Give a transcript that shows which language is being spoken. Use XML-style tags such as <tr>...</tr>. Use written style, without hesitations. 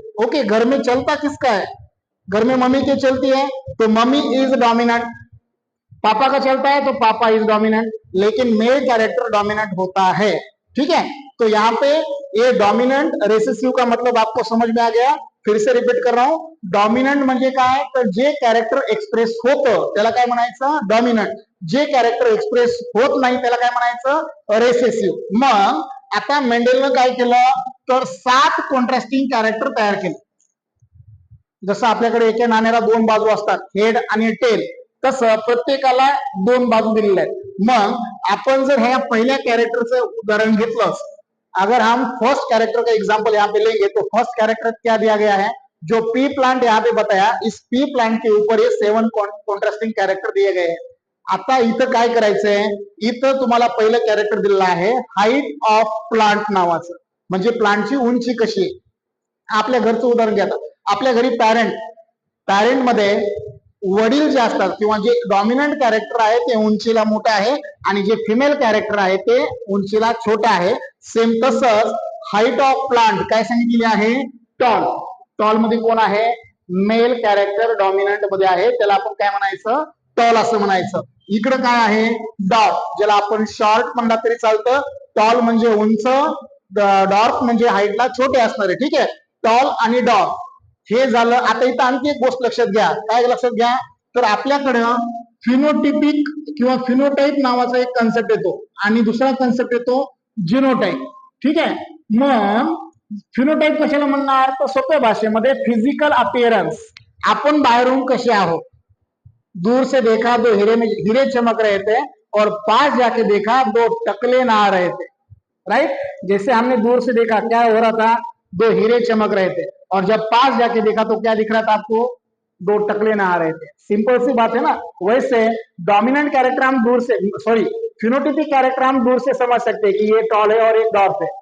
<hi>Okay, घर में चलता किसका है? घर में मम्मी की चलती है, तो</hi> <en>Mummy is dominant.</en> <hi>पापा का चलता है तो</hi> <en>papa is dominant,</en> <hi>लेकिन मेल कैरेक्टर डोमिनेंट होता है। ठीक है, तो यहाँ पे ये डॉमिनंट रेसेसिव का मतलब आपको समझ में आ गया। फिर से रिपीट कर रहा हूं,</hi> <mr>डॉमिनंट म्हणजे काय, तर जे कॅरेक्टर एक्सप्रेस होतं त्याला काय म्हणायचं? डॉमिनंट. जे कॅरेक्टर एक्सप्रेस होत नाही त्याला काय म्हणायचं? रेसेसिव्ह. मग आता मेंडेलनं काय केलं, तर 7 कॉन्ट्रास्टिंग कॅरेक्टर तयार केले. जसं आपल्याकडे एका नाण्याला 2 बाजू असतात, हेड आणि टेल, तसं प्रत्येकाला 2 बाजू दिलेल्या आहेत. मग आपण जर ह्या पहिल्या कैरेक्टर उदाहरण घेतलं,</mr> <hi>अगर हम फर्स्ट कैरेक्टर का एग्जाम्पल यहाँ पे लेंगे तो फर्स्ट कैरेक्टर क्या दिया गया है? जो पी प्लांट यहाँ पे बताया, इस पी प्लांट के ऊपर ये 7 कॉन्ट्रास्टिंग कैरेक्टर दिए गए हैं.</hi> <mr>आता इथं काय करायचंय, इथं तुम्हाला पहिलं कॅरेक्टर दिलेलं आहे हाईट ऑफ प्लांट नावाचं, म्हणजे प्लांटची उंची कशी आहे. आपल्या घरचं उदाहरण घ्या. आपल्या घरी पॅरेंट मध्ये वडील जे असतात किंवा जे डॉमिनंट कॅरेक्टर आहे ते उंचीला मोठे आहे आणि जे फिमेल कॅरेक्टर आहे ते उंचीला छोटे आहे. सेम तसंच हाईट ऑफ प्लांट काय सांगितलेली आहे? टॉल. टॉल मध्ये कोण आहे? मेल कॅरेक्टर डॉमिनंट मध्ये आहे, त्याला आपण काय म्हणायचं? टॉल असं म्हणायचं. इकडे काय आहे? डॉर्फ, ज्याला आपण शॉर्ट म्हणला तरी चालतं. टॉल म्हणजे उंच, डॉर्फ म्हणजे हाईटला छोटे असणारे. ठीक आहे, टॉल आणि डॉर्फ हे झालं. आता इथं आणखी एक गोष्ट लक्षात घ्या. काय लक्षात घ्या, तर आपल्याकडं फिनोटिपिक किंवा फिनोटाईप नावाचा एक कन्सेप्ट येतो आणि दुसरा कन्सेप्ट येतो जिनोटाईप. ठीक आहे, मग फिनोटाईप कशाला म्हणणार, तर सोप्या भाषेमध्ये फिजिकल अपियरन्स, आपण बाहेरून कसे आहोत.</mr> <hi>दूर से देखा दो हीरे चमक रहे थे और पास जाके देखा दो टकले नहा रहे थे. राइट, जैसे हमने दूर से देखा क्या हो रहा था, 2 हीरे चमक रहे थे, और जब पास जाके देखा तो क्या दिख रहा था आपको? 2 टकले नहा रहे थे. सिंपल सी बात है ना. वैसे डोमिनेंट कैरेक्टर हम दूर से, सॉरी फिनोटिपिक कैरेक्टर हम दूर से समझ सकते हैं कि ये टॉल है और एक डॉर्फ है.</hi>